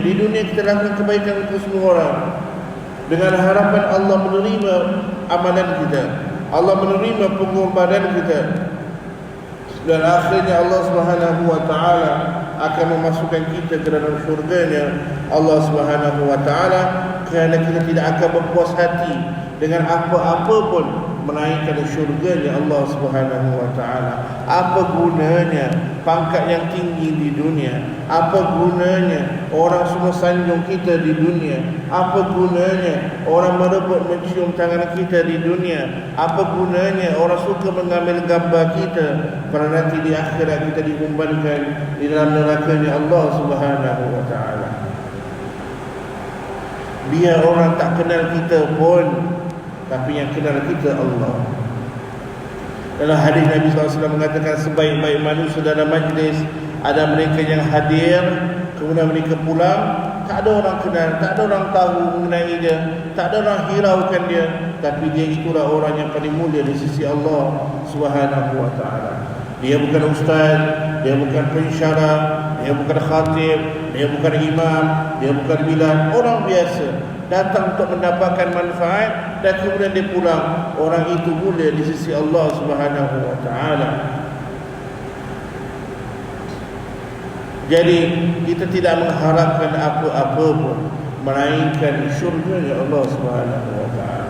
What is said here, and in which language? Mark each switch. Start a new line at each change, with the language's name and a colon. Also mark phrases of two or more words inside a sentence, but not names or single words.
Malay: Di dunia kita lakukan kebaikan untuk semua orang dengan harapan Allah menerima amalan kita, Allah menerima pengorbanan kita, dan akhirnya Allah
Arabic: Subhanahu wa taala
Malay: akan memasukkan kita ke dalam syurga-Nya Allah
Arabic: Subhanahu wa taala,
Malay: kerana kita tidak akan berpuas hati dengan apa-apa pun melainkan syurga-Nya Allah
Arabic: Subhanahu wa taala.
Malay: Apa gunanya pangkat yang tinggi di dunia? Apa gunanya orang semua sanjung kita di dunia? Apa gunanya orang merebut mencium tangan kita di dunia? Apa gunanya orang suka mengambil gambar kita, kerana nanti di akhirat kita diumbankan di dalam neraka-Nya Allah
Arabic: Subhanahu wa taala.
Malay: Biar orang tak kenal kita pun, tapi yang kenal kita Allah. Dalam hadis Nabi SAW mengatakan, sebaik-baik manusia dalam majlis ada mereka yang hadir, kemudian mereka pulang, tak ada orang kenal, tak ada orang tahu mengenai dia, tak ada orang hiraukan dia, tapi dia itulah orang yang paling mulia di sisi Allah
Arabic: Subhanahu wa taala.
Malay: Dia bukan ustaz, dia bukan pensyarah, dia bukan khatib, dia bukan imam, dia bukan bilal, orang biasa datang untuk mendapatkan manfaat dan kemudian dia pulang. Orang itu mulia di sisi Allah
Arabic: Subhanahu wa taala.
Malay: Jadi kita tidak mengharapkan apa-apa pun melainkan syurga-Nya Allah
Arabic: Subhanahu wa taala.